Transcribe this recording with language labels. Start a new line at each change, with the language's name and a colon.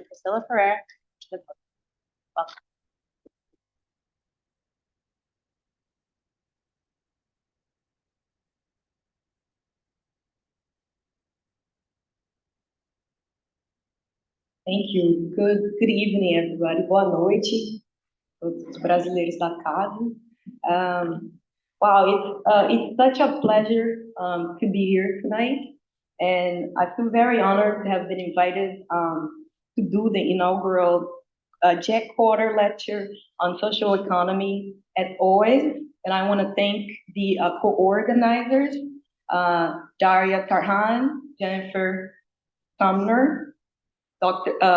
English: Priscilla Ferreira, to the podium. Welcome. Thank you. Good evening, everybody.
Portuguese: Boa noite, todos os brasileiros da casa.
English: Wow, it's such a pleasure to be here tonight, and I feel very honored to have been invited to do the inaugural Jack Porter Lecture on Social Economy at OIS, and I want to thank the co-organizers, Daria Tarhan, Jennifer Sumner, Dr.